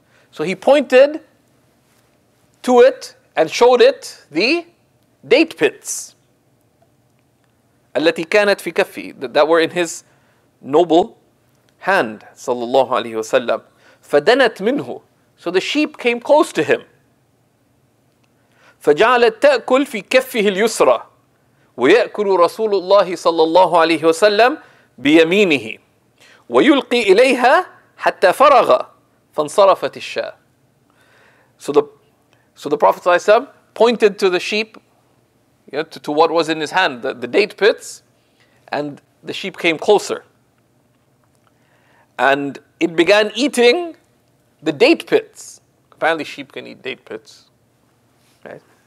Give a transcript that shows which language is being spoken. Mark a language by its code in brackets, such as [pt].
[en] So he pointed to it and showed it the date pits. [ar] التي كانت في كفي, [en] that were in his noble hand, sallallahu alaihi wasallam. [ar] فدنت منه. [en] So the sheep came close to him. [ar] فجعلت تأكل في كفه اليسرى ويأكل رسول الله صلى الله عليه وسلم بيمينه ويلقي إليها حتى فرغ فانصرفت الشاة. [en] So the Prophet ﷺ pointed to the sheep, to what was in his hand, the date pits, and the sheep came closer. And it began eating the date pits. Apparently sheep can eat date pits. Right?